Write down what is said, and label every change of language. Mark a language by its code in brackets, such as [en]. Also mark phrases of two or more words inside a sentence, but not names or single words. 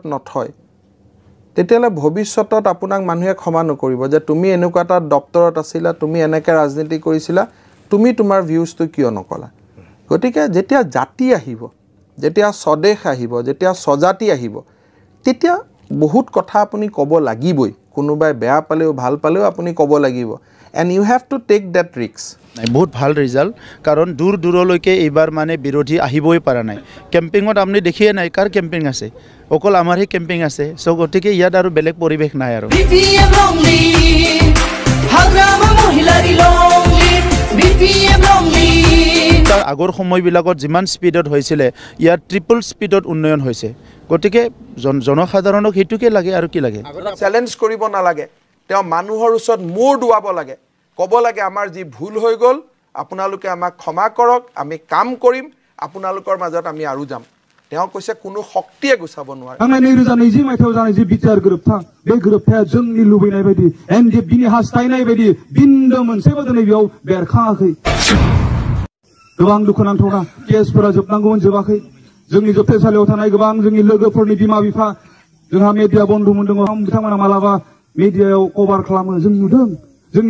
[as] নথয় তেতিয়ালে ভৱিষ্যতত আপোনাক মানুহে ক্ষমা নকৰিব যে তুমি এনেকুৱা এটা দপ্তৰত আছিলা তুমি এনেকৈ ৰাজনীতি কৰিছিলা তুমি তোমাৰ ভিউজটো কিয় নকলা গতিকে যেতিয়া জাতি আহিব যেতিয়া স্বদেশ আহিব যেতিয়া স্বজাতি আহিব তেতিয়া বহুত কথা আপুনি ক'ব লাগিবই কোনোবাই বেয়া পালেও ভাল পালেও আপুনি ক'ব লাগিব [en] and you have to take that risk [as] বহুত ভাল ৰিজাল্ট কাৰণ দূৰ দূৰলৈকে এইবাৰ মানে বিৰোধী আহিবই পৰা নাই কেম্পিঙত আপুনি দেখিয়ে নাই কাৰ কেম্পিং আছে অকল আমাৰহে কেম্পিং আছে সো গতিকে ইয়াত আৰু বেলেগ পৰিৱেশ নাই আৰু তাৰ আগৰ সময়বিলাকত যিমান স্পীডত হৈছিলে ইয়াত ট্ৰিপল স্পীডত উন্নয়ন হৈছে গতিকে জনসাধাৰণক সেইটোকে লাগে আৰু কি লাগে চ্যালেঞ্জ কৰিব নালাগে তেওঁ মানুহৰ ওচৰত মূৰ দুৱাব লাগে ক'ব লাগে আমাৰ যি ভুল হৈ গ'ল আপোনালোকে আমাক ক্ষমা কৰক আমি কাম কৰিম আপোনালোকৰ মাজত আমি আৰু যাম তেওঁ কৈছে কোনো শক্তিয়ে গুছাব নোৱাৰে [brx] थांनाय 2020 मायथाइयाव जानाय जे बिटिआर गोरोबथा बे गोरोबथाया जोंनि लुबैनाय बायदि एनडिएफबिनि हास्थायनाय बायदि बिन्दो मोनसेबो दिनै बेयाव बेरखाङाखै गोबां दुखुनांथावना केसफोरा जोबनांगौमोन जोबाखै जोंनि जोबथेसालियाव थानाय गोबां जोंनि लोगोफोरनि बिमा बिफा जोंहा मिडिया बन्धुमोन दङ बिथांमोना मालाबा मिडियायाव कभार खालामो जों नुदों जोंनि